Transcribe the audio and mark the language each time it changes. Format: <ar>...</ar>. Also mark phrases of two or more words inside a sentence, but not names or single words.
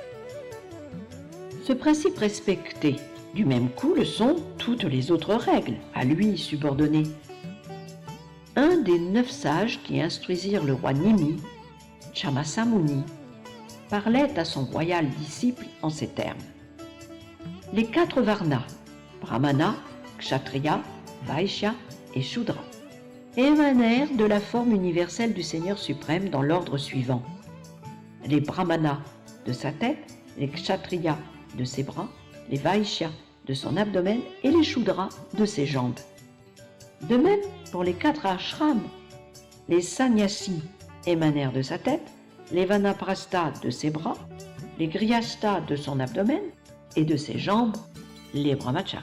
<fr>Ce principe respecté, du même coup, le sont toutes les autres règles, à lui subordonnées. Un des 9 sages qui instruisirent le roi Nimi, Chamasamuni, parlait à son royal disciple en ces termes. Les 4 varnas, brahmana, kshatriya, vaishya et shudra, émanèrent de la forme universelle du Seigneur suprême dans l'ordre suivant. Les brahmanas de sa tête, les kshatriyas de ses bras, les vaishyas de son abdomen et les shudras de ses jambes. De même, pour les 4 ashrams, les sannyasis émanèrent de sa tête, les vanaprasthas de ses bras, les grihasthas de son abdomen et de ses jambes, les brahmacharis.</fr>